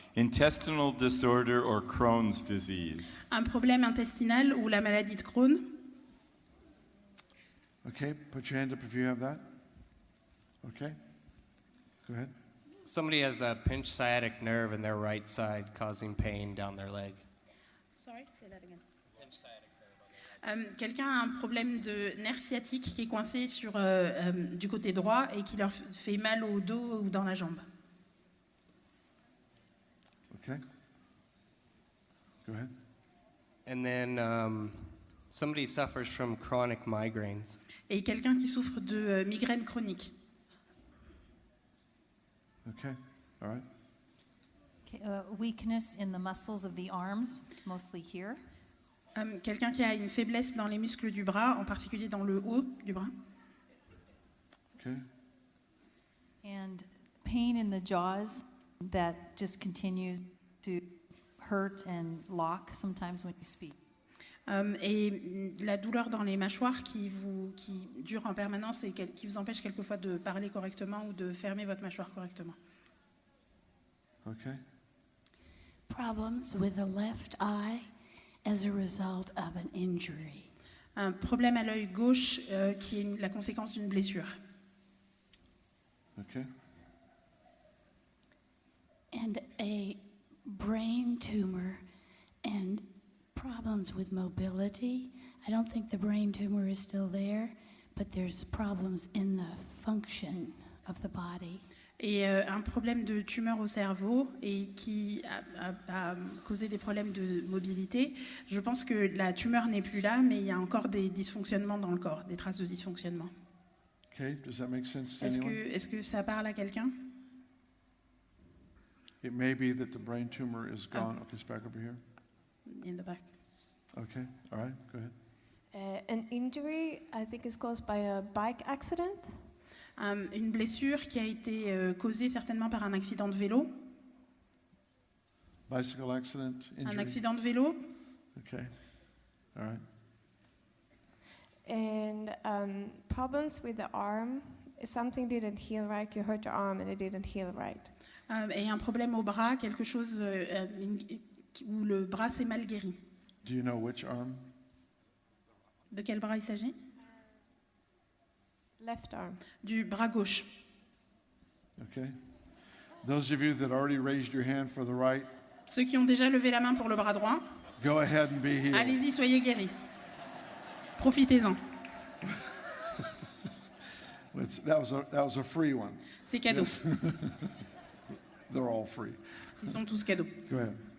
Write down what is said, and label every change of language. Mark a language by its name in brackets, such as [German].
[English] Intestinal disorder or Crohn's disease. [French] Un problème intestinal ou la maladie de Crohn. [English] Okay, put your hand up if you have that. Okay, go ahead. Somebody has a pinched sciatic nerve in their right side causing pain down their leg. Sorry, say that again. [French] Quelqu'un a un problème de nerf sciatique qui est coincé du côté droit et qui leur fait mal au dos ou dans la jambe. [English] Okay, go ahead. And then somebody suffers from chronic migraines. [French] Et quelqu'un qui souffre de migraine chronique. [English] Okay, all right. Okay, weakness in the muscles of the arms, mostly here. [French] Quelqu'un qui a une faiblesse dans les muscles du bras, en particulier dans le haut du bras. [English] Okay, And pain in the jaws that just continues to hurt and lock sometimes when you speak. [French] Et la douleur dans les mâchoires qui dure en permanence et qui vous empêche quelquefois de parler correctement ou de fermer votre mâchoire correctement. [English] okay. Problems with the left eye as a result of an injury. [French] Un problème à l'œil gauche qui est la conséquence d'une blessure. [English] Okay, And a brain tumor and problems with mobility. I don't think the brain tumor is still there, but there's problems in the function of the body. [French] Et un problème de tumeur au cerveau et qui a causé des problèmes de mobilité. Je pense que la tumeur n'est plus là, mais il y a encore des dysfonctionnements dans le corps, des traces de dysfonctionnement. [English] okay. Does that make sense to anyone? [French] Est-ce que ça parle à quelqu'un? [English] It may be that the brain tumor is gone. Okay, it's back over here. In the back. Okay, all right, go ahead. An injury, I think, is caused by a bike accident. [French] Une blessure qui a été causée certainement par un accident de vélo. [English] Bicycle accident, injury? [French] Un accident de vélo. [English] Okay, all right. And problems with the arm. Something didn't heal right. You hurt your arm and it didn't heal right. [French] Et un problème au bras, quelque chose où le bras s'est mal guéri. [English] Do you know which arm? [French] De quel bras il s'agit? [English] Left arm. [French] Du bras gauche. [English] Okay. Those of you that already raised your hand for the right, [French] Ceux qui ont déjà levé la main pour le bras droit, [English] go ahead and be healed. [French] allez-y, soyez guéris. Profitez-en. [English] That was a free one. [French] C'est cadeau. [English] Yes. They're all free. [French] Ils sont tous cadeaux. [English] Go ahead.